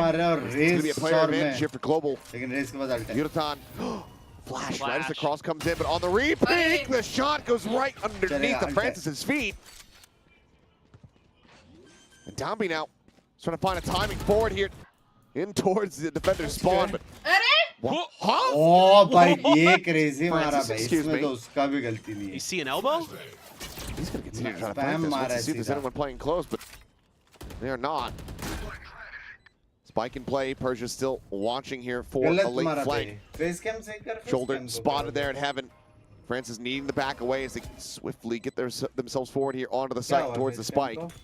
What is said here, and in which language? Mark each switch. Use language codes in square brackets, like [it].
[en] It's going to be a player advantage here for Global. Yudotan. Flash right as the cross comes in, but on the repeat, the shot goes right underneath the Francis's feet. And Downby now is trying to find a timing forward here in towards the defender's spawn. But huh? [hi] Oh, भाई ये crazy मारा भाई. [en] Excuse me. [hi] तो उसका भी गलती नहीं है. [en] You see an elbow? He's going to continue trying to find this. Let's see if there's anyone playing close, but they are not. Spike in play. Persia's still watching here for a late flank. Shoulder spotted there at Heaven. Francis needing the back away as they swiftly get themselves forward here onto the site towards the spike.